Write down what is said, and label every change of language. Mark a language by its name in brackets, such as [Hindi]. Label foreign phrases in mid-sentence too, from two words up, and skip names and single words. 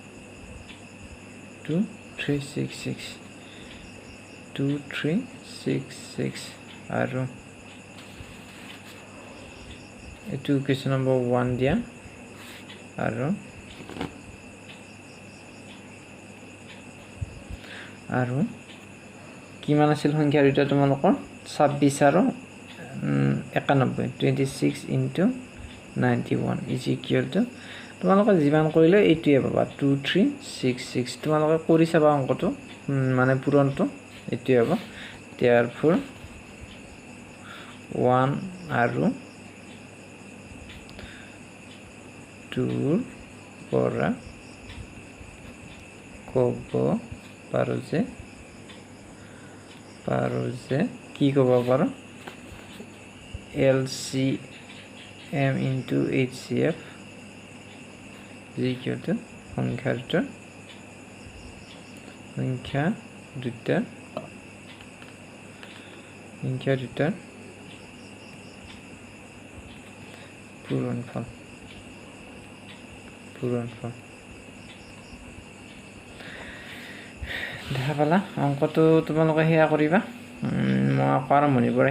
[Assamese] 2 3 6 6 2 3 6 6 আৰু এটো [English] question number 1 [Assamese] দিয়া আৰু কিমান আছিল সংখ্যা দুটা তোমালোকৰ 26 আৰু 91 26 [English] into 91 is equal to [Assamese] তোমালোকে যিমান কৰিলে এইটোৱে পাবা 2366 তোমালোকে কৰি চাবা অংকটো মানে পূৰণটো এইটোৱে হ'ব therefore 1 আৰু 2 পৰা ক'ব পাৰো যে কি ক'ব পাৰো [English] LCM into HCF is equal to [Assamese] সংখ্যা দুটাৰ পূৰণফল দেখা পালা অংকটো তোমালোকে সেয়া কৰিবা মই আৰম্ভণিৰ পৰা